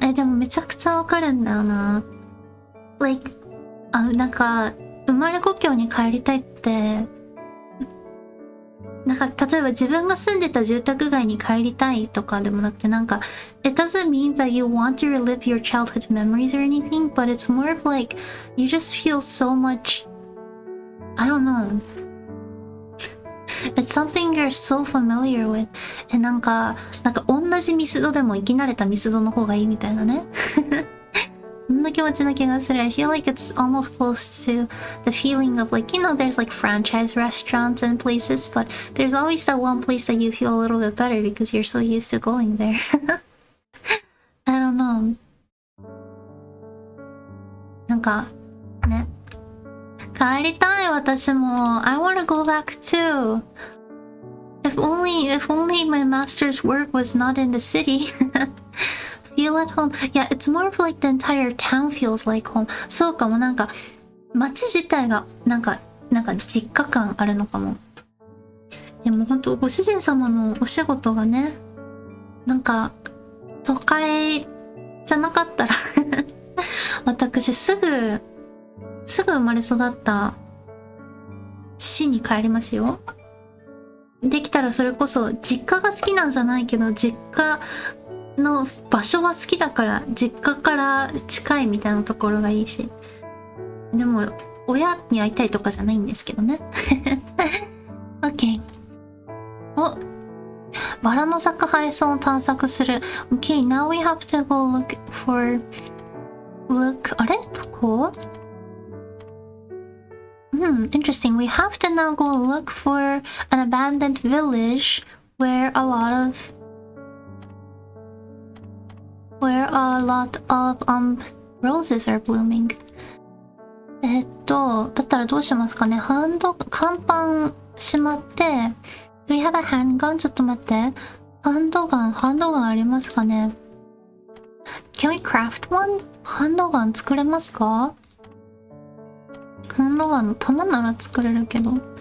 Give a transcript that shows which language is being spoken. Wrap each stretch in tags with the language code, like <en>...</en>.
<ja>でもめちゃくちゃわかるんだよな。</ja> <en>Like,</en> <ja>なんか、生まれ故郷に帰りたいって、なんか、例えば自分が住んでた住宅街に帰りたいとかでもなくて、なんか、</ja> <en>it doesn't mean that you want to relive your childhood memories or anything, but it's more of like, you just feel so much, I don't know. It's something you're so familiar with.</en> <ja>なんか同じミスドでも生き慣れたミスドの方がいいみたいなね。そんな気持ちな気がする。</ja> <en>I feel like it's almost close to the feeling of like, there's like franchise restaurants and places, but there's always that one place that you feel a little bit better because you're so used to going there. I don't know.</en> <ja>なんか、ね。帰りたい、私も。</ja> <en>I wanna go back too. If only my master's work was not in the city. Feel at home. Yeah, it's more of like the entire town feels like home.</en> <ja>そうかも、なんか、街自体が、なんか実家感あるのかも。でもほんと、ご主人様のお仕事がね、なんか、都会じゃなかったら私すぐ生まれ育った市に帰りますよ。できたらそれこそ実家が好きなんじゃないけど、実家の場所は好きだから実家から近いみたいなところがいいし、でも親に会いたいとかじゃないんですけどね。</ja> <en>OK。</en> <ja>お、バラの咲く配送を探索する。</ja> <en>OK, now we have to go look for</en> <ja>あれどこ？</ja> <en>Interesting. We have to now go look for an abandoned village where a lot of roses are blooming.</en> <ja>だったらどうしますかね。看板しまって、</ja> <en>Do we have a handgun?</en> <ja>ちょっと待って。ハンドガンありますかね。</ja> <en>Can we craft one?</en> <ja>ハンドガン作れますか？ハンドガンの弾なら作れるけど。</ja>